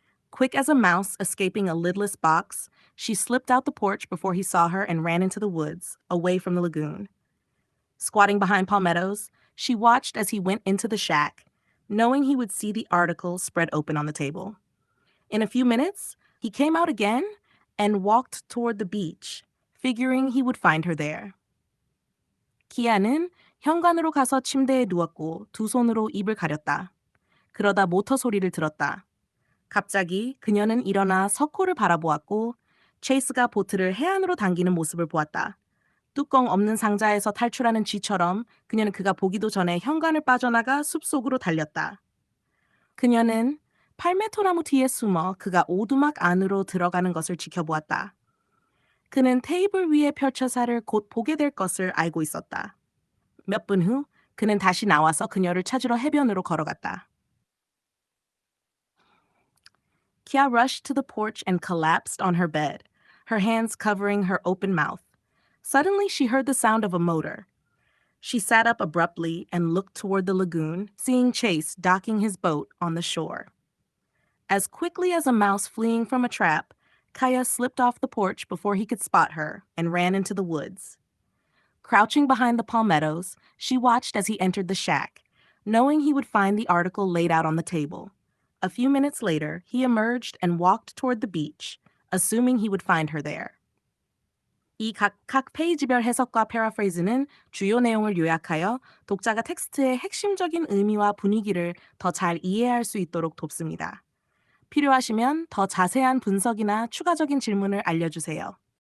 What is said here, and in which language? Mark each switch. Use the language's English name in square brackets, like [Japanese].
[English] Quick as a mouse escaping a lidless box, she slipped out the porch before he saw her and ran into the woods, away from the lagoon. Squatting behind palmettos, she watched as he went into the shack, knowing he would see the article spread open on the table. In a few minutes, he came out again and walked toward the beach, figuring he would find her there. [Korean] 키아는 현관으로 가서 침대에 누웠고 두 손으로 입을 가렸다. 그러다 모터 소리를 들었다. 갑자기 그녀는 일어나 석호를 바라보았고 체이스가 보트를 해안으로 당기는 모습을 보았다. 뚜껑 없는 상자에서 탈출하는 쥐처럼 그녀는 그가 보기도 전에 현관을 빠져나가 숲속으로 달렸다. 그녀는 팔메토나무 뒤에 숨어 그가 오두막 안으로 들어가는 것을 지켜보았다. 그는 테이블 위에 펼쳐사를 곧 보게 될 것을 알고 있었다. 몇 분 후 그는 다시 나와서 그녀를 찾으러 해변으로 걸어갔다. [English] Kia rushed to the porch and collapsed on her bed, her hands covering her open mouth. Suddenly, she heard the sound of a motor. She sat up abruptly and looked toward the lagoon, seeing Chase docking his boat on the shore. As quickly as a mouse fleeing from a trap, Kaya slipped off the porch before he could spot her and ran into the woods. Crouching behind the palmettos, she watched as he entered the shack, knowing he would find the article laid out on the table. A few minutes later, he emerged and walked toward the beach, assuming he would find her there. [Korean] 이 각 페이지별 해석과 패러프레이즈는 주요 내용을 요약하여 독자가 텍스트의 핵심적인 의미와 분위기를 더 잘 이해할 수 있도록 돕습니다. 필요하시면 더 자세한 분석이나 추가적인 질문을 알려주세요.